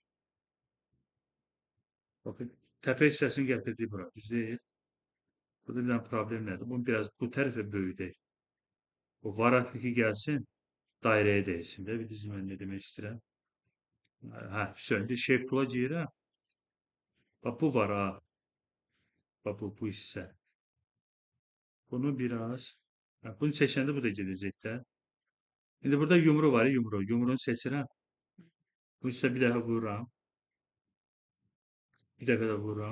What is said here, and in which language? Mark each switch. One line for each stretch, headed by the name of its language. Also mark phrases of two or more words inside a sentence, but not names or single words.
Azerbaijani: Bakın, təpə hissəsini gətirdik bura. Düz deyil. Burada bir dənə problem nədir? Bunu biraz bu tərəfə böyüdək. O varatlıqı gəlsin, dairəyə dəysin də. Bilirsiniz mən nə demək istəyirəm? Hə, indi
English: shape tool-a
Azerbaijani: girirəm. Bax, bu var ha. Bax, bu hissə. Bunu biraz, bunu çəkəndə bu da gedəcək də. İndi burada yumru var, yumru. Yumruğunu seçirəm. Bu üstə bir dəfə vururam. Bir dəfə də vururam.